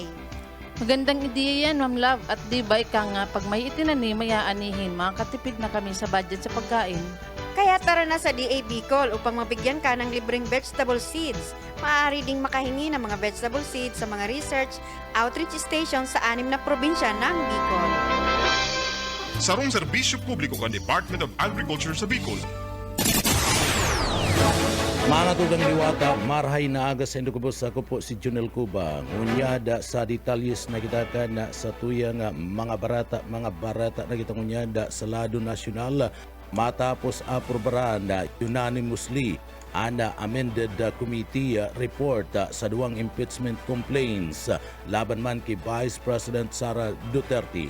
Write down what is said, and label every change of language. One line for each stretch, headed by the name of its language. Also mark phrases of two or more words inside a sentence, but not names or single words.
Filipino: Magandang ideya yan, Ma'am Love. At di ba ika nga, pag may itinanim, may aanihin, makakatipid na kami sa budget sa pagkain. Kaya tara na sa DA Bicol upang mabigyan ka ng libreng
English: vegetable seeds.
Filipino: Maaari ding makahingi ng mga
English: vegetable seeds
Filipino: sa mga
English: research outreach stations
Filipino: sa 6 na probinsya ng Bicol.
Bikol: Sarong serbisyo publiko kan Department of Agriculture sa Bicol. Mga tugang liwata, marhay na aga sa Indukabos, ako po si Jonel Cuba. Ngunyada sa detalyes na kita ka na sa tuyang mga barata na kita ngunyada sa lado nasyonal matapos aprobaran na unanimously ana
English: amended committee report
Bikol: sa duwang
English: impeachment complaints
Bikol: laban man kay Vice President Sara Duterte.